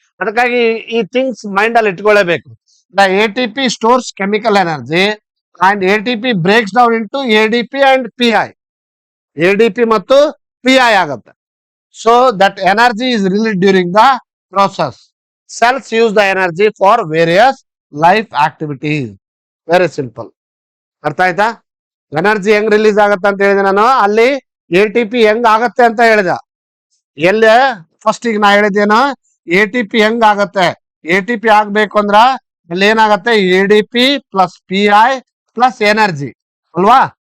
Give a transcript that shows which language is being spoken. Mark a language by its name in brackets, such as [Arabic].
[Kannada] ಅದಕ್ಕಾಗಿ ಈ things mind ಅಲ್ಲಿ ಇಟ್ಕೊಳ್ಳೇಬೇಕು. [English] The ATP stores chemical energy and ATP breaks down into ADP and P I. [Kannada] ADP ಮತ್ತು PI ಆಗುತ್ತೆ. [English] So that energy is release during the process. Cells use the energy for various life activities. Very simple. [Kannada] ಅರ್ಥ ಆಯ್ತಾ? Energy ಹೆಂಗ್ release ಆಗತ್ತೆ ಅಂತ ಹೇಳಿದೆ ನಾನು. ಅಲ್ಲಿ ಎಟಿಪಿ ಹೆಂಗ್ ಆಗತ್ತೆ ಅಂತ ಹೇಳಿದೆ. ಎಲ್ಲ ಫಸ್ಟ್ ಈಗ ನಾ ಹೇಳಿದ್ದೇನು? ಎಟಿಪಿ ಹೆಂಗ್ ಆಗತ್ತೆ? ಎಟಿಪಿ ಆಗ್ಬೇಕು ಅಂದ್ರ ಅಲ್ಲಿ ಏನಾಗತ್ತೆ? ADP plus PI plus energy, ಅಲ್ವಾ?